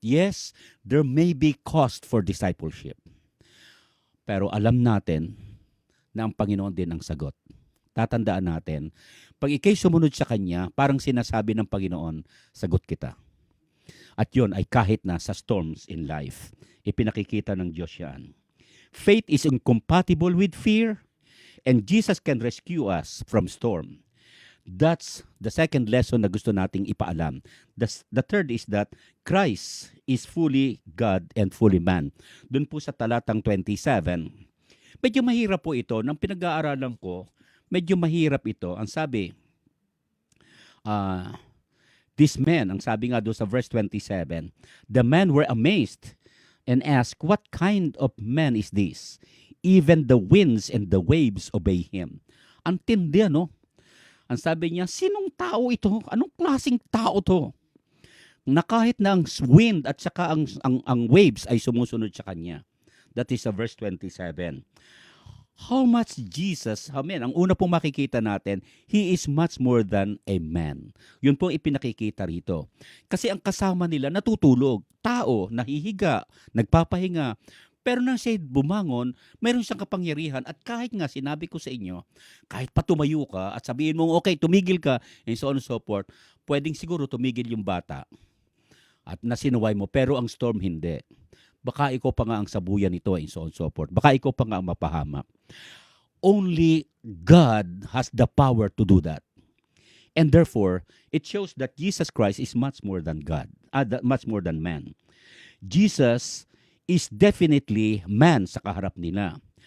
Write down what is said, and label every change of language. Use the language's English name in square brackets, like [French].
[English] Yes, there may be cost for discipleship. [Filipino] Pero alam natin na ang Panginoon din ang sagot. Tatandaan natin, pag ikay sumunod sa Kanya, parang sinasabi ng Panginoon, sagot kita. At yun ay kahit na sa [English] storms in life, [Filipino] ipinakikita ng Diyos yan. [English] Faith is incompatible with fear, and Jesus can rescue us from storm. That's the second lesson [Filipino] na gusto nating ipaalam. [English] The third is that Christ is fully God and fully man. [Filipino] Doon po sa talatang 27, medyo mahirap po ito. Nang pinag-aaralan ko, medyo mahirap ito. Ang sabi, [English] this man, [Filipino] ang sabi nga doon sa [English] verse 27, the men were amazed and asked, what kind of man is this? Even the winds and the waves obey him. [Filipino] Ang tindi, no? Ang sabi niya, sinong tao ito? Anong klaseng tao to? Na kahit na ang wind at saka ang waves ay sumusunod sa kanya. [English] That is verse 27. How much Jesus, amen, [Filipino] ang una pong makikita natin, [English] He is much more than a man. [Filipino] Yun po ipinakikita rito. Kasi ang kasama nila natutulog, tao, nahihiga, nagpapahinga. Pero nang siya bumangon, mayroon siyang kapangyarihan at kahit nga sinabi ko sa inyo, kahit pa tumayo ka at sabihin mo, okay, tumigil ka, [English] and so on and so forth, [Filipino] pwedeng siguro tumigil yung bata at nasinuway mo, pero ang storm hindi. Baka ikaw pa nga ang sabuyan nito [English] and so on and so forth. [Filipino] Baka ikaw pa nga ang mapahamak. [English] Only God has the power to do that. And therefore, it shows that Jesus Christ is much more than God, much more than man. Jesus is definitely man [Filipino] sa kaharap nila.